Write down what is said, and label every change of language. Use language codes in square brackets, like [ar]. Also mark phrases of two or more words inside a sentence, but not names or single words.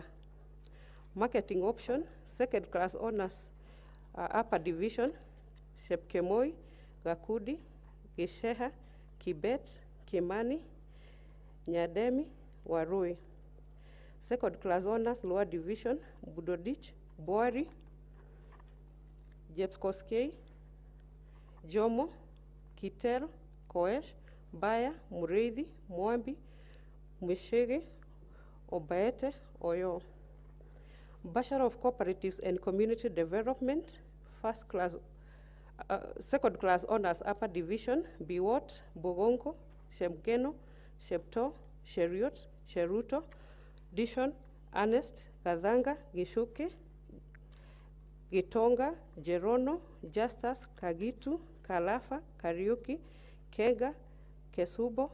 [en] Marketing option, second class honors upper division, Shepkemoi, Gakudi, Gisheha, Kibet, Kimani, Nyademi, Warui. Second class honors lower division, Budodich, Boari, Jepskoskei, Jomo, Kitel, Koesh, Baya, Mureithi, Mwambi, Mwishege, Obaete, Oyo. Bachelor of Cooperatives and Community Development, second class honors upper division, Biwot, Bogonko, Shemgeno, Shepto, Sheriot, Sheruto, Dishon, Ernest, Kadhanga, Gishuke, Gitonga, Jerono, Justus, Kagitu, Kalafa, Kariuki, Kega, Kesubo,